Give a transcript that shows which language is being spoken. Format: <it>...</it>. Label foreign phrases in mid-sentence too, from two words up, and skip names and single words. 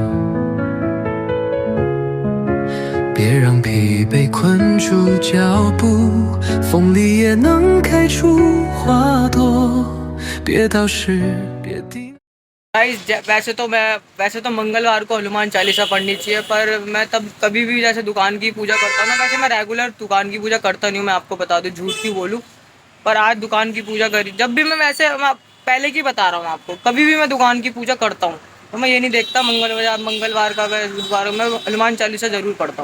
<zh>别让疲惫困住脚步，风里也能开出花朵。别倒时，别停。</zh> <hi>गाइस वैसे तो मंगलवार को हनुमान चालीसा पढ़नी चाहिए, पर मैं तब कभी भी जैसे दुकान की पूजा करता हूँ ना, वैसे मैं रेगुलर दुकान की पूजा करता नहीं हूँ, मैं आपको बता दूँ, झूठ क्यों बोलूँ। पर आज दुकान की पूजा करी। जब भी मैं पहले की बता रहा हूँ आपको, कभी भी मैं दुकान की पूजा करता हूँ तो मैं ये नहीं देखता मंगलवार का बुधवार, मैं हनुमान चालीसा ज़रूर पढ़ता हूँ।</hi>